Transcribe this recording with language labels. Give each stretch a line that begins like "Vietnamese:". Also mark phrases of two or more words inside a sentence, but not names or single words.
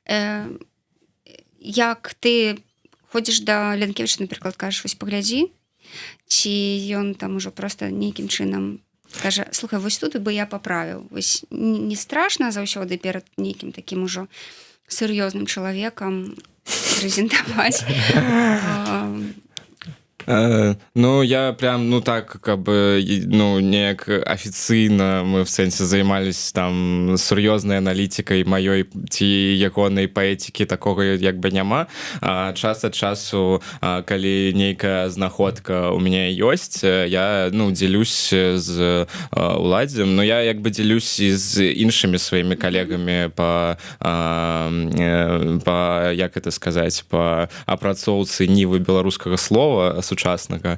Belarusian: Як ты ходзіш да Лінкевіча, напрыклад, кажаш, вось паглядзі, ці ён там ужо проста нейкім чынам кажа, слухай, вось тут бы я паправіў. Вось не страшна заўсёды перад нейкім такім ужо сур'ёзным чалавекам прэзентаваць? Ну,
Russian: я прям, так, как бы,
Belarusian: неяк афіцыйна мы в сэнсе займались там сур'ёзнай аналітикай маёй ці ягонай паэтікі, такога як бы няма. Час ад часу, калі нейкая знаходка у мяне ёсць, я, дзелюсь з уладзем, но я як бы дзелюсь і з іншымі сваімі калегамі па як это сказаць, па апрацоўцы нівы беларускага слова сучаснага.